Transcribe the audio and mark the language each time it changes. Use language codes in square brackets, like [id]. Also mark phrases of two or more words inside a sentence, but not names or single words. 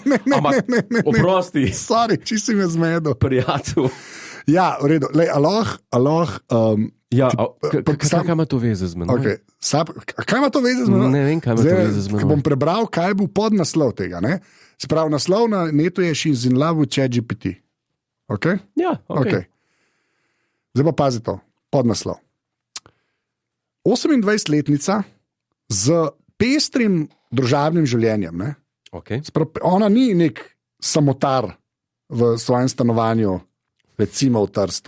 [sl] Ampak, oprosti, Sorry, če si me zmedel. prijatelj. Ja, v redu. Lej, aloh. Ja, kaj ima to veze z menoj? Okay. Kaj ima to veze z menoj? Ne vem, kaj ima to veze z menoj. Bom prebral, kaj bo podnaslov tega. Ne? Se pravi, naslov na netu je [en] She's in love with ChatGPT. [sl] Okay? Ja, ok. Okay. Zdaj pa pazi to, podnaslov. 28-letnica z pestrim družabnim življenjem. Ne? Okay. Ona ni nek samotar v svojem stanovanju, recimo v Trstu.